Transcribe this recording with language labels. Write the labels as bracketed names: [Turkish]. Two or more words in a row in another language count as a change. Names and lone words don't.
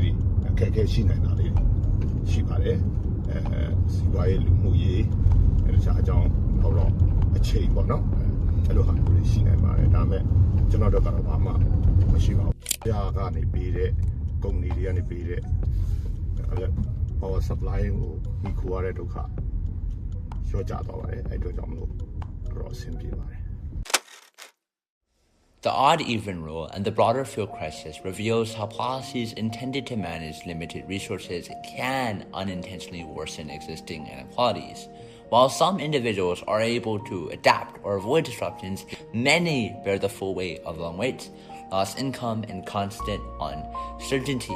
[Burmese] တွေအခက်အခဲရှိနိုင်တာလေးတွေရှိပါတယ်စီးပွားရေးလူမှုရေးတခြားအကြောင်းတော့အချိန်ပေါ့နော်အဲ့လိုဟာတွေရှိနိုင်ပါတယ်ဒါပေမဲ့ကျွန်တော်တို့ကတော့ဘာမှမရှိပါဘူး။ကြာကနေပေးတဲ့ကုမ္ပဏီတွေကနေပေးတဲ့ [English] power supply [Burmese] ကိုမိခိုးရတဲ့ဒုက္ခလျှော့ကျသွားပါတယ်အဲ့အတွက်ကြောင့်မလို့တော့အဆင်ပြေပါတယ် [English] The odd-even rule and the broader fuel crisis reveals how policies intended to manage limited resources can unintentionally worsen existing inequalities. While some individuals are able to adapt or avoid disruptions, many bear the full weight of long waits, lost income, and constant uncertainty.